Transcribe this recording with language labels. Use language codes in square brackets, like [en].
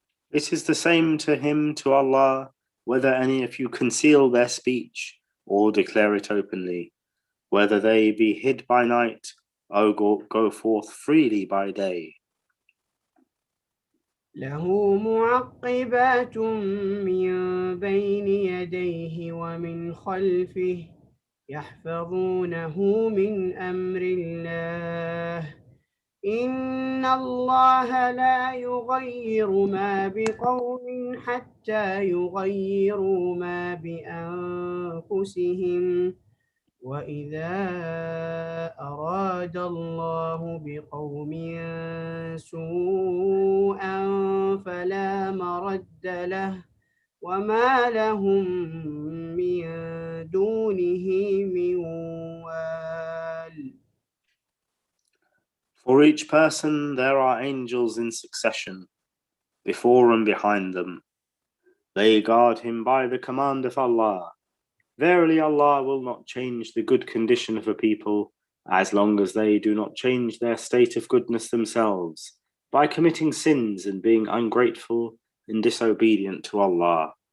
[en] It is the same to him, to Allah, whether any of you conceal their speech or declare it openly, whether they be hid by night or go forth freely by day. [ar] له معقبات من بين يديه ومن خلفه يحفظونه من أمر الله. إن الله لا يغير ما بقوم حتى يغيروا ما بأنفسهم. وإذا أراد الله بقوم سوءا فلا مرد له وما لهم من دونه من وال. [en] For each person there are angels in succession, before and behind them. They guard him by the command of Allah. Verily Allah will not change the good condition of a people as long as they do not change their state of goodness themselves by committing sins and being ungrateful and disobedient to Allah.